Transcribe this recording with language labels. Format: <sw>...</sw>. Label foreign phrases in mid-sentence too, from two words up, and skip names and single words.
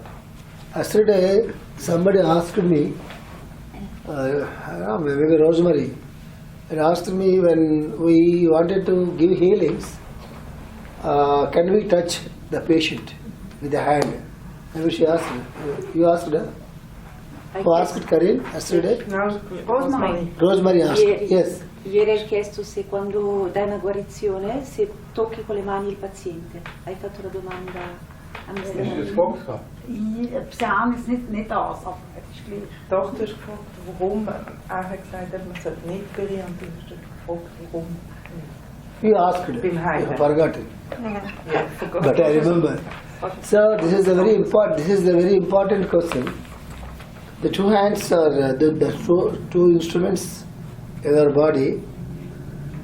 <en>Yesterday, somebody asked me, maybe Rosemary, and asked me when we wanted to give healings, can we touch the patient with the hand? Maybe she asked me. You asked her? Who asked Karin yesterday? Rosemary asked. Yes.</en> <it>Ieri hai chiesto se quando dai una guarizione, se tocchi con le mani il paziente. Hai fatto la domanda a</it> <de>Hast Mr. du das gefragt? Psalm ist nicht das, aber es ist gleich. Doch, du hast gefragt, warum. Er hat gesagt, man sollte nicht berühren. Und du hast gefragt, warum.</de> <en>You asked.</en> <de>Beim Heilen.</de> <en>You forgot it.</en> <de>Ja, forgot.</de> <en>But I remember. So this is a very important question. The two hands are the two instruments in our body.</en>